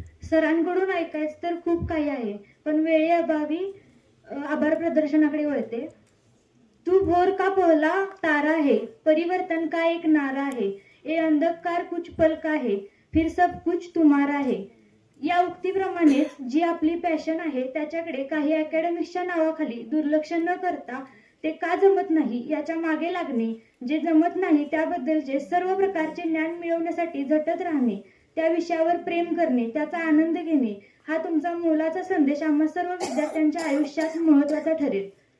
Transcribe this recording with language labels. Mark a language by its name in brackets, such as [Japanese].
[Marathi] सरांकडून ऐकायचं तर खूप काही आहे, पण वेळेअभावी आभार प्रदर्शनाकडे वळते. [Hindi] तू भोर का पहला तारा है, परिवर्तन का एक नारा है, ये अंधकार कुछ पल का है, फिर सब कुछ तुम्हारा है. [Marathi] या उक्तीप्रमाणेच जी आपली पॅशन आहे त्याच्याकडे काही अकॅडमिक्सच्या नावाखाली दुर्लक्ष न करता ते का जमत नाही याच्या मागे लागणे, जे जमत नाही त्याबद्दलचे सर्व प्रकारचे ज्ञान मिळवण्यासाठी झटत राहणे, त्या विषयावर प्रेम करणे, त्याचा आनंद घेणे, हा तुमचा मोलाचा संदेश आम्हा सर्व विद्यार्थ्यांच्या आयुष्यात महत्त्वाचा ठरेल.